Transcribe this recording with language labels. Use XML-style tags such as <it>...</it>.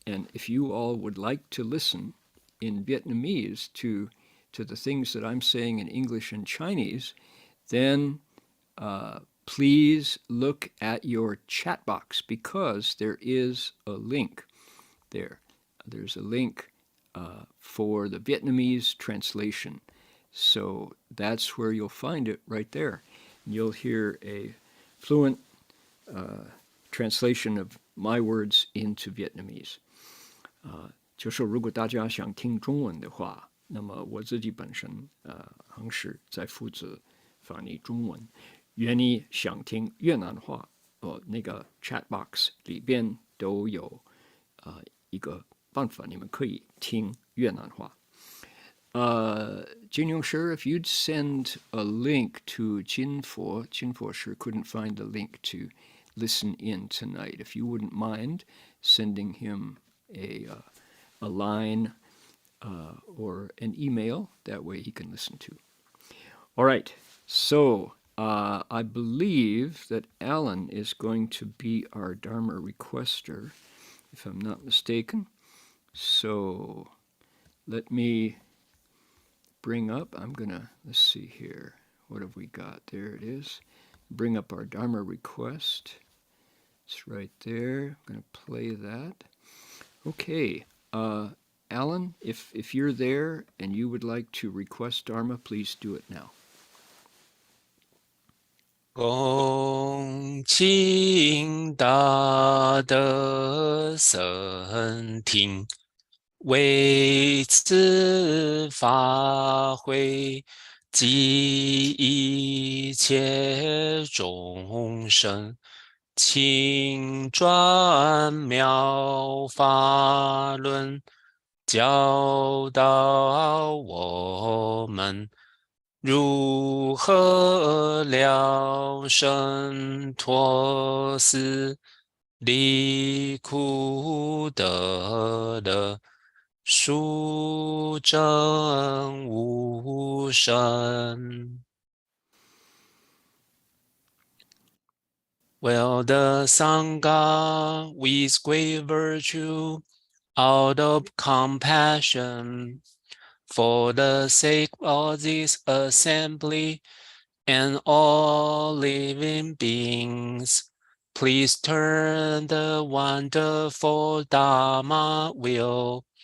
<en>And if you all would like to listen in Vietnamese to the things that I'm saying in English and Chinese, then please look at your chat box, because there is a link there. There's a link for the Vietnamese translation. So that's where you'll find it, right there. You'll hear a fluent translation of my words into Vietnamese.</en> <zh>就是如果大家想听中文的话，那么我自己本身恒时在负责翻译中文。愿你想听越南话，那个 chat box 里边都有一个办法，你们可以听越南话。</zh> <en>Jin Yong Sure, if you'd send a link to Jinfo sure couldn't find the link to listen in tonight. If you wouldn't mind sending him a line or an email, that way he can listen too. All right, so I believe that Alan is going to be our Dharma requester, if I'm not mistaken. So let me bring up, let's see here. What have we got? There it is. Bring up our Dharma request. It's right there. I'm going to play that. Okay. Alan, if you're there and you would like to request Dharma, please do it now.</en> <zh>恭敬大德僧听，为此法会，及一切众生，请转妙法轮，教导我们如何了生脱死，离苦得乐，殊证无生。</zh> <en>Well, the Sangha with great virtue, out of compassion, for the sake of this assembly and all living beings, please turn the wonderful Dharma wheel</en>